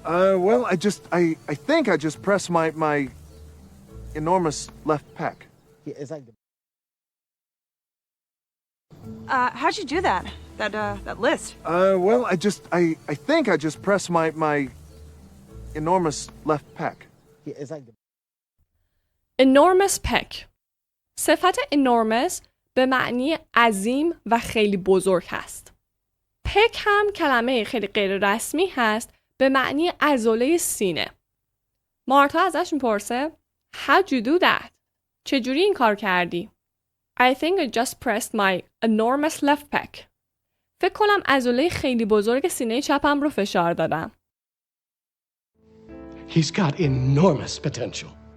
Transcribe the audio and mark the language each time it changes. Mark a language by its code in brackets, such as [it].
[en] Well, I think I just pressed my enormous left pec. Yeah, it's like the... How'd you do that? That list? Well, I think I just pressed my enormous left pec. Yeah, it's like the... enormous pec [fa] صفت enormous به معنی عظیم و خیلی بزرگ هست. پک هم کلمه خیلی غیر رسمی هست به معنی عضله سینه. مارتا ازش میپرسه [en] How'd you do that؟ [fa] چجوری این کار کردی؟ [en] I think I just pressed my enormous left pec. [fa] فکر کنم عضله خیلی بزرگ سینه چپم رو فشار دادم. [en] He's got enormous potential.